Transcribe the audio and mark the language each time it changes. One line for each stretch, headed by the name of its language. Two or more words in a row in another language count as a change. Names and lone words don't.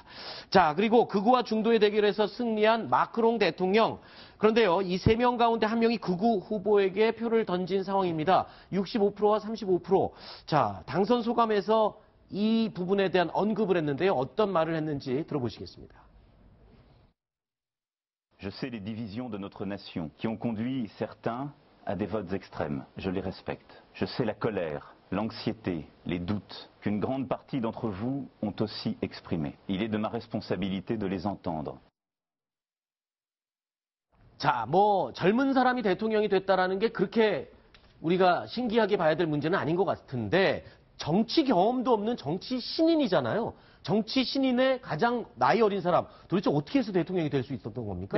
Korean: 자, 그리고 극우와 중도의 대결에서 승리한 마크롱 대통령. 그런데요, 이 세 명 가운데 한 명이 극우 후보에게 표를 던진 상황입니다. 65%와 35%. 자, 당선 소감에서 이 부분에 대한 언급을 했는데요. 어떤 말을 했는지 들어보시겠습니다.
French: Je sais les divisions de notre nation qui ont conduit certains à des votes extrêmes. Je les respecte. Je sais la colère, l'anxiété, les doutes qu'une grande partie d'entre vous ont aussi exprimés. Il est de ma responsabilité de les entendre.
Korean: 자, 뭐 젊은 사람이 대통령이 됐다라는 게 그렇게 우리가 신기하게 봐야 될 문제는 아닌 것 같은데 정치 경험도 없는 정치 신인이잖아요. 정치 신인의 가장 나이 어린 사람, 도대체 어떻게 해서 대통령이 될 수 있었던 겁니까?